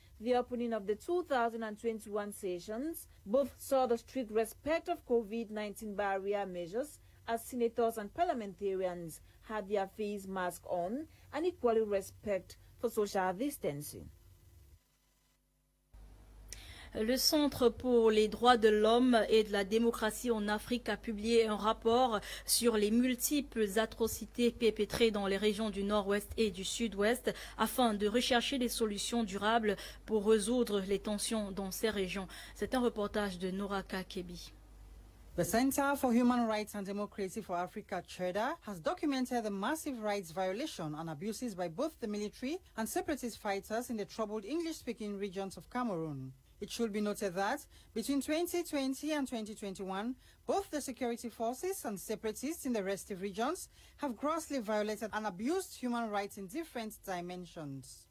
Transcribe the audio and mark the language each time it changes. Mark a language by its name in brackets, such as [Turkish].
[English] The opening of the 2021 sessions both saw the strict respect of COVID-19 barrier measures as senators and parliamentarians had their face masks on and equally respect for social distancing. [French] Le Centre pour les droits de l'homme et de la démocratie en Afrique a publié un rapport sur les multiples atrocités perpétrées dans les régions du Nord-Ouest et du Sud-Ouest afin de rechercher des solutions durables pour résoudre les tensions dans ces régions. C'est un reportage de Noraka Kebi. [English] The Center for Human Rights and Democracy for Africa, CHEDA, has documented the massive rights violation and abuses by both the military and separatist fighters in the troubled English-speaking regions of Cameroon. It should be noted that between 2020 and 2021, both the security forces and separatists in the restive regions have grossly violated and abused human rights in different dimensions.